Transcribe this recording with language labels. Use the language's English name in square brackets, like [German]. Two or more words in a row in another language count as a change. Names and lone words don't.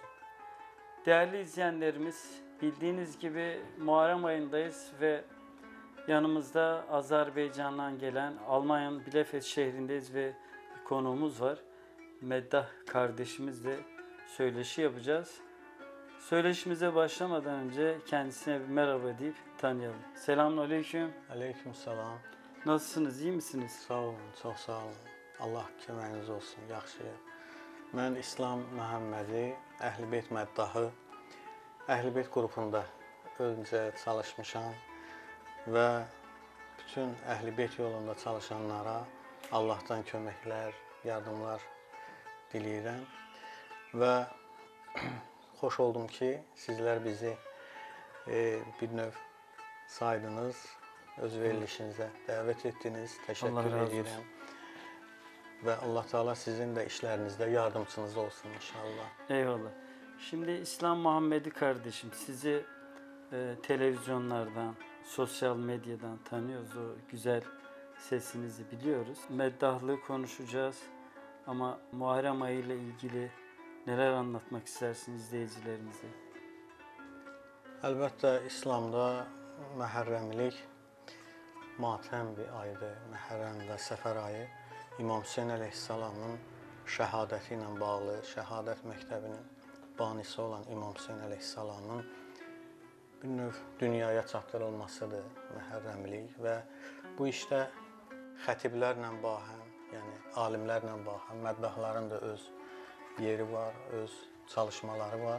[Turkish] Değerli izleyenlerimiz, bildiğiniz gibi Muharrem ayındayız ve yanımızda Azerbaycan'dan gelen Almanya'nın Bielefeld şehrindeyiz ve bir konuğumuz var. Meddah kardeşimizle söyleşi yapacağız. Söyleşimize başlamadan önce kendisine bir merhaba deyip tanıyalım. Selamünaleyküm. Aleykümselam. Nasılsınız, iyi misiniz? [Azerbaijani] Sağ olun, çox sağ olun. Allah köməyiniz olsun, yaxşıyam. Mən İslam Məhəmmədi, Əhl-i-Beyt məddahı, Əhl-i-Beyt qrupunda öncə çalışmışam və bütün Əhl-i-Beyt yolunda çalışanlara Allahdan köməklər, yardımlar diləyirəm və xoş oldum ki, sizlər bizi bir növ saydınız, öz verilişinizə dəvət etdiniz. Təşəkkür edirəm. Və Allah Teala sizin də işlərinizdə yardımcınız olsun inşallah. [Turkish] Eyvallah. Şimdi İslam Muhammedi kardeşim, sizi televizyonlardan, sosyal medyadan tanıyoruz. O güzel sesinizi biliyoruz. Meddahlığı konuşacağız ama Muharrem ayı ile ilgili neler anlatmak istersiniz izleyicilerimize? [Azerbaijani] Əlbəttə, İslamda Məhərrəmlik matəm bir aydır. Məhərrəm və Səfər ayı İmam Hüseyn əleyhissalamın şəhadəti ilə bağlı, şəhadət məktəbinin banisi olan İmam Hüseyn əleyhissalamın bir növ dünyaya çatdırılmasıdır Məhərrəmlik və bu işdə xətiblərlə bahəm, yəni alimlərlə bahəm, məddahların da öz yeri var, öz çalışmaları var.